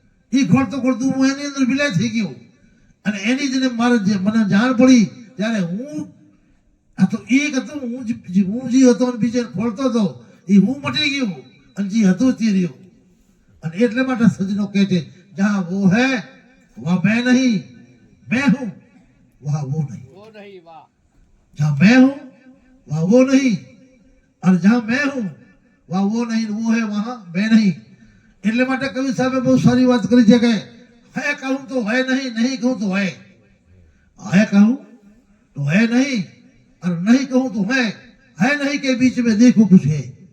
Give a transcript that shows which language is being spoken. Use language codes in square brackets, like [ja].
[gu] એ ખોળતો હું એની અંદર વિલય થઈ ગયો. અને એની જ મને જાણ પડી ત્યારે હું આ તો એક હતો, હું જે હતો અને બીજે ખોળતો હતો, એ હું મટી ગયો અને જે હતો તે રહ્યો. અને એટલે માટે સજનો કહે છે [hi] જહાં વો હૈ વહાં મેં નહીં, મેં હું વહાં વો નહીં. જહાં મેં હું વહાં વો નહીં, और जहां मैं हूं वहां वो नहीं, वो है वहां मैं नहीं. [gu] એટલે માટે કવિ સાહેબે બહુ સારી વાત કરી છે કે [hi] હે કહું તો હે નહીં, નહીં કહું તો હે. હે કહું તો હે નહીં और नहीं कहूं तो है नहीं के बीच में देखो कुछ है.